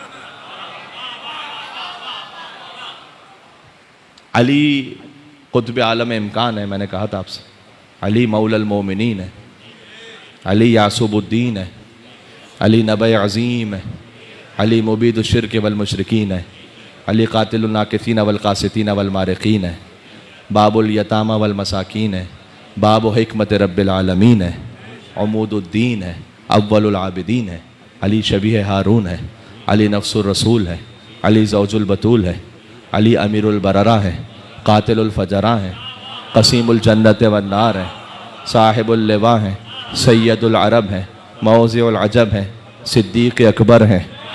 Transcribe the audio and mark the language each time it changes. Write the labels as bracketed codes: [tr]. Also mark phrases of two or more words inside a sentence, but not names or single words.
[hi] अली कुतुब आलम इम्कान है, मैंने कहा था आपसे। अली [ar] مولى المؤمنين [hi] है, अली यासूबुद्दीन है, अली [ar] نبأ عظيم [hi] है, अली [ar] مبيد الشرك والمشركين [hi] है, अली कातिल [ar] الناكثين والقاسطين والمارقين [hi] है, [ar] باب اليتامى والمساكين [hi] है, [ar] باب حكمة رب العالمين [hi] है, अमूदुद्दीन है, [ar] أول العابدين [hi] है, अली [ar] شبيه هارون [hi] है, अली [ar] نفس الرسول [hi] है, अली [ar] زوج البتول [hi] है, अली [ar] أمير البررة [hi] है, [ar] قاتل الفجرة [hi] है, [ar] قسيم الجنة والنار [hi] है, [ar] صاحب اللواء [hi] है, [ar] سيد العرب [hi] है, [ar] موضع العجب [hi] है, [ar] صديق أكبر [hi] है,